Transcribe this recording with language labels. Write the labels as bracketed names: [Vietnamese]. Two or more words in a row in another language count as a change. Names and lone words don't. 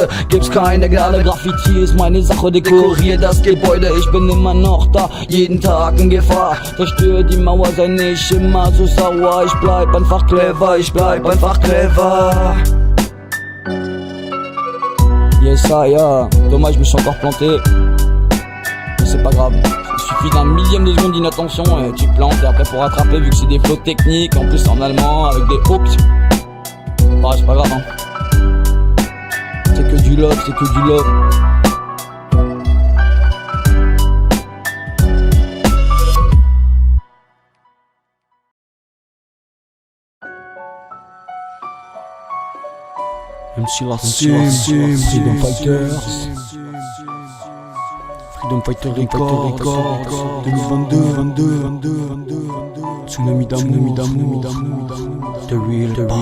[German] Gibt's keine Gnade, Graffiti ist meine Sache, dekoriert das Gebäude. Ich bin immer noch da, jeden Tag in Gefahr. Zerstör die Mauer, sei nicht immer so sauer. Ich bleib einfach clever, ich bleib einfach clever. Yes, ja, [French] dommage, je me suis encore planté. Mais c'est pas grave, il suffit d'un millième de seconde d'inattention et tu plantes. Et après pour rattraper, vu que c'est des flots techniques, en plus en allemand, avec des hooks. Bah, c'est pas grave, hein. C'est que du love, c'est que du love. MC Lassim, Freedom Fighters, Freedom Fighter Records, 2022, Tsunami d'amour, The Real